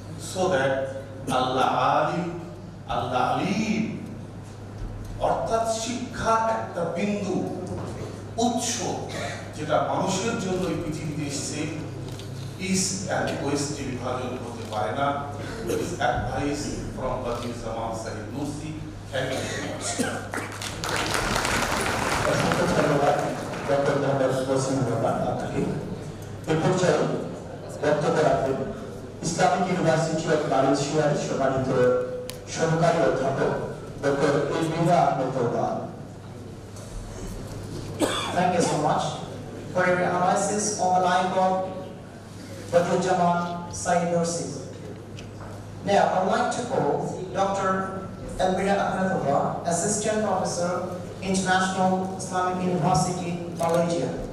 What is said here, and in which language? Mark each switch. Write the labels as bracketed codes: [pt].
[en] so that [bn] আল্লাহ আলিম, আল্লাহ আলিম, অর্থাৎ শিক্ষা একটা বিন্দু, উৎস, যেটা মানুষের জন্য এই পৃথিবীতে এসেছে। [en] east and ওয়েস্টে [bn] বিভাজন হতে পারে না। [en] It is advice from Badiuzzzaman Sayyid Nursi. Thank you very much. [bn] অসংখ্য ধন্যবাদ ডক্টর মোহাম্মদ নসিম রহমান আপনাকে। এ পর্যায়ে বক্তব্য রাখবেন ইসলামিক ইউনিভার্সিটি অফ মালয়েশিয়ার সম্মানিত সহকারী অধ্যাপক doctor এলমিরা Ahmed Rahman. [en] Thank you so much for your analysis on the life of Badiuzzzaman Sayyid Nursi. Now, I'd like to call Dr. Elmira Ahmedullah, Assistant Professor, International Islamic University, Malaysia.